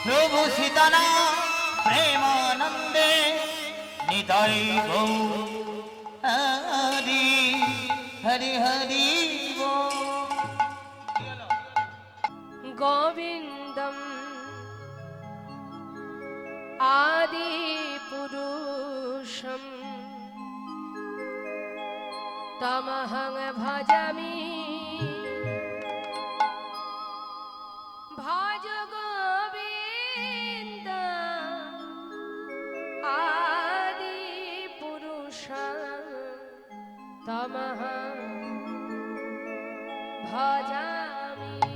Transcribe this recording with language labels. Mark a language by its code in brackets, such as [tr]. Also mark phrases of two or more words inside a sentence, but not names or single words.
[bn] প্রভু সীতানা প্রেমানন্দে নিতাই গৌ হরি হরি হরি বল। [sa] गोविन्दम् आदिपुरुषं तमहं भजामि भज गोविन्द आदिपुरुषं तमहं भजामि।